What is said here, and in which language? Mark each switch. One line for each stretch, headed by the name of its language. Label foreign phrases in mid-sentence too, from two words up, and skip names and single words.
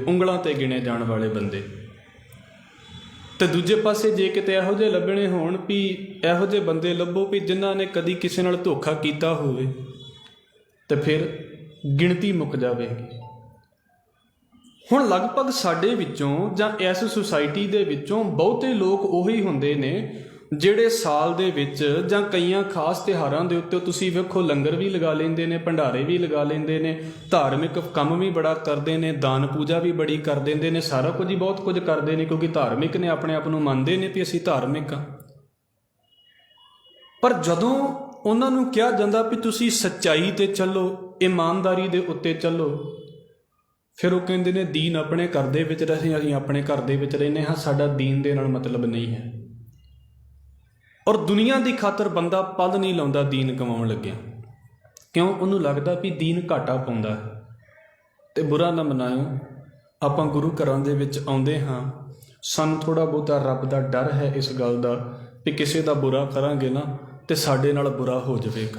Punjabi: ਉਂਗਲਾਂ ਤੇ ਗਿਣੇ ਜਾਣ ਵਾਲੇ ਬੰਦੇ। ਤੋ ਦੂਜੇ ਪਾਸੇ ਜੇ ਕਿਤੇ ਇਹੋ ਜਿਹੇ ਲੱਭਣੇ ਹੋਣ ਭੀ ਇਹੋ ਜਿਹੇ ਬੰਦੇ ਲੱਭੋ ਭੀ ਜਿਨ੍ਹਾਂ ਨੇ ਕਦੀ ਕਿਸੀ ਨਾਲ ਧੋਖਾ ਕੀਤਾ ਹੋਵੇ, ਤੋ ਫਿਰ ਗਿਣਤੀ ਮੁੱਕ ਜਾਵੇਗੀ। ਹੁਣ ਲਗਭਗ ਸਾਡੇ ਵਿਚੋਂ ਜਾਂ ਇਸ ਸੋਸਾਇਟੀ ਦੇ ਵਿਚੋਂ ਬਹੁਤੇ ਲੋਕ ਉਹੀ ਹੁੰਦੇ ਨੇ ਜਿਹੜੇ साल ਦੇ ਵਿੱਚ ਜਾਂ ਕਈਆਂ ਖਾਸ ਤਿਉਹਾਰਾਂ ਦੇ ਉੱਤੇ ਤੁਸੀਂ ਵੇਖੋ ਲੰਗਰ ਵੀ ਲਗਾ ਲੈਂਦੇ ਨੇ, ਭੰਡਾਰੇ ਵੀ ਲਗਾ ਲੈਂਦੇ ਨੇ, ਧਾਰਮਿਕ ਕੰਮ ਵੀ ਬੜਾ ਕਰਦੇ ਨੇ, ਦਾਨ ਪੂਜਾ ਵੀ ਬੜੀ ਕਰ ਦਿੰਦੇ ਨੇ, ਸਾਰਾ ਕੁਝ ਹੀ ਬਹੁਤ ਕੁਝ ਕਰਦੇ ਨੇ ਕਿਉਂਕਿ ਧਾਰਮਿਕ ਨੇ, ਆਪਣੇ ਆਪ ਨੂੰ ਮੰਨਦੇ ਨੇ ਵੀ ਅਸੀਂ ਧਾਰਮਿਕ ਹਾਂ। ਪਰ ਜਦੋਂ ਉਹਨਾਂ ਨੂੰ ਕਿਹਾ ਜਾਂਦਾ ਵੀ ਤੁਸੀਂ ਸੱਚਾਈ 'ਤੇ ਚੱਲੋ, ਇਮਾਨਦਾਰੀ ਦੇ ਉੱਤੇ ਚੱਲੋ, ਫਿਰ ਉਹ ਕਹਿੰਦੇ ਨੇ ਦੀਨ ਆਪਣੇ ਘਰ ਦੇ ਵਿੱਚ ਅਸੀਂ ਆਪਣੇ ਘਰ ਦੇ ਵਿੱਚ ਰਹਿੰਦੇ ਹਾਂ, ਸਾਡਾ ਦੀਨ ਦੇ ਨਾਲ ਮਤਲਬ ਨਹੀਂ ਹੈ। ਔਰ ਦੁਨੀਆ ਕੀ ਖ਼ਾਤਰ ਬੰਦਾ ਪਲ ਨਹੀਂ ਲਾਉਂਦਾ ਦੀਨ ਕਮਾਉਣ ਲੱਗਿਆ। क्यों? ਉਨ੍ਹੋਂਨੇ ਲਗਤਾ ਭੀ ਦੀਨ ਘਾਟਾ ਪਾਉਂਦਾ ਹੈ। ਤੋ ਬੁਰਾ ਨਾ ਮਨਾਓ, ਆਪਾਂ ਗੁਰੂ ਘਰਾਂ ਦੇ ਵਿਚ ਆਉਂਦੇ ਹਾਂ, ਸਾਨੂੰ ਥੋੜ੍ਹਾ ਬਹੁਤਾ ਰੱਬ ਦਾ ਡਰ ਹੈ ਇਸ ਗੱਲ ਦਾ ਭੀ ਕਿਸੀ ਦਾ ਬੁਰਾ ਕਰਾਂਗੇ ਨਾ ਤੋ ਸਾਡੇ ਨਾਲ ਬੁਰਾ ਹੋ ਜਾਏਗਾ।